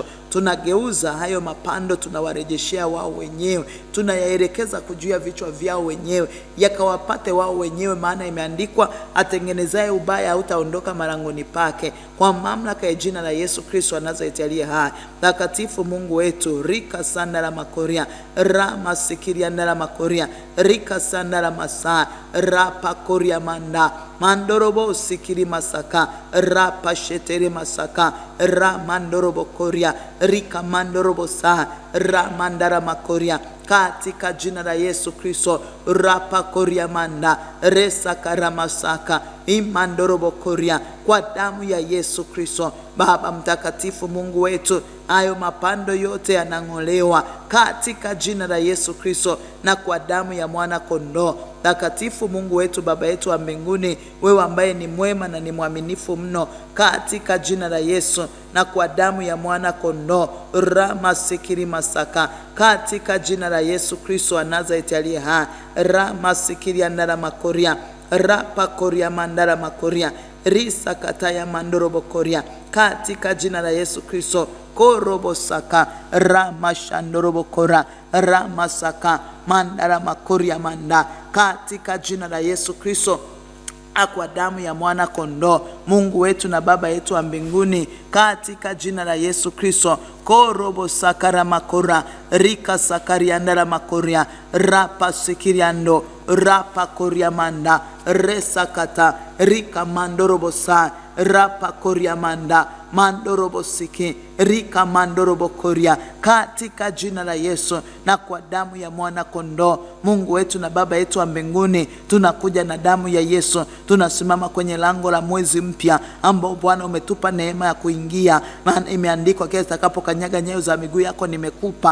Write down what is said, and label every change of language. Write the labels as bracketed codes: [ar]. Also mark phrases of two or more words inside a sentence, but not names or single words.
[sw] Tunageuza hayo mapando, tunawarejeshea wao wenyewe, tunayaelekeza kujua vichwa vyao wenyewe, yakawapate wao wenyewe, maana imeandikwa, atengenezaye ubaya hautaondoka malangoni pake. Kwa mamlaka ya jina la Yesu Kristo wa Nazareti aliye hai. Takatifu Mungu wetu, rika sandala makoria rama sikiria ndala makoria rika sandala masa rapa koria manda mandorobo sikiri masaka rapa shetere masaka ramandorobo koria rika mandorobo sa ramandara makoria, katika jina la Yesu Kristo. Rapa koria manda resa karamasaka imandorobo koria, kwa damu ya Yesu Kristo. Baba mtakatifu, Mungu wetu, hayo mapando yote yanang'olewa katika jina la Yesu Kristo na kwa damu ya mwana kondoo. Takatifu Mungu wetu, Baba yetu wa mbinguni, wewe ambaye ni mwema na ni mwaminifu mno, katika jina la Yesu na kwa damu ya mwana kondoo. Rama sikiri masaka, katika jina la Yesu Kristo wa Nazareti aliye hai. Rama sikiri andara makoria rapa koria mandara makoria risa kataya mandorobo koria, katika jina la Yesu Kristo. korobosaka ramashandorobokora ramasaka mandara makoria manda, katika jina la Yesu Kristo, kwa damu ya mwana kondoo, Mungu wetu na Baba yetu wa mbinguni, katika jina la Yesu Kristo, korobo sakara makora rika sakariandara makoria rapa sikiriando rapa koria manda resakata rika mandorobosa rapa koria manda mandorobosiki rika mandorobokoria, katika jina la Yesu na kwa damu ya mwana kondoo, Mungu wetu na Baba yetu wa mbinguni, tunakuja na damu ya Yesu. Tunasimama kwenye lango la mwezi mpya ambao Bwana umetupa neema ya kuingia, maana imeandikwa, kila utakapokanyaga nyayo za miguu yako nimekupa.